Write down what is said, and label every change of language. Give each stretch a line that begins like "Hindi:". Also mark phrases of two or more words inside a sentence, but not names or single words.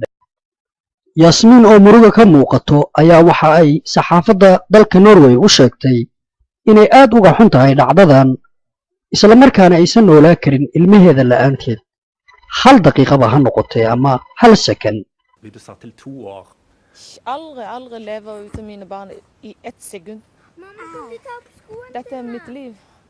Somali: Yasmin oo muruga ka muuqato ayaa waxa ay saxaafadda dalka Norway u sheegtay inay aad uga xun tahay dhacdadan, isla markaana aysan noolaa karin ilmaheeda la'aanteed. 1 daqiiqaba ha noqotee ama 1 second.
Norwegian: Blir du satt til 2 år? Aldri leve uten mine barn i 1 sekund. Mamma, kan vi ta på skolen? Dette er mitt liv.